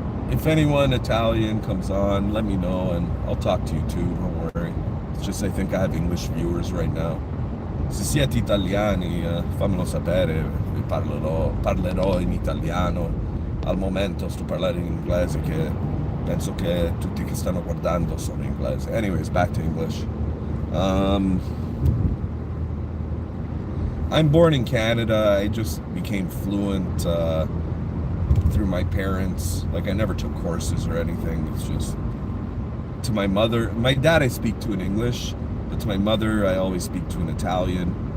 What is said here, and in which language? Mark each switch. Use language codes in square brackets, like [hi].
[en] If anyone Italian comes on, let me know and I'll talk to you too, don't worry. It's just I think I have English viewers right now. [it] Se siete italiani, fammelo sapere, parlerò in italiano. Al momento sto parlando in inglese, che penso che tutti che stanno guardando sono inglese. [en] Anyways, back to English. I'm born in Canada. I just became fluent through my parents. Like, I never took courses or anything. It's just to my mother. My dad I speak to in English, but to my mother I always speak to in Italian.